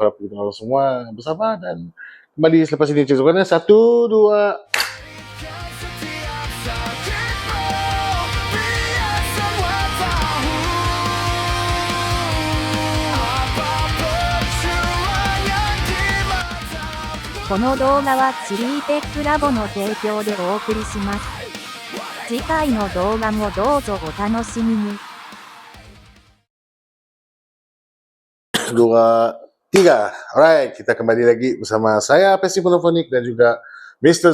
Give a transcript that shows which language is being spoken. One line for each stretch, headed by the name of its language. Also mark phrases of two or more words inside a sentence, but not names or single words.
Malay: Harap kita orang semua bersama dan kembali selepas ini Cik Zakwan. 1, 2. Setiap sakitmu, biar semua tahu apa perjuangan di matamu.
Japanese: この動画はチリーテックラボの提供でお送りします。次回の動画もどうぞお楽しみに。 2, 3.
Malay: Alright, kita kembali lagi bersama saya Passive Monophonic dan juga Mr.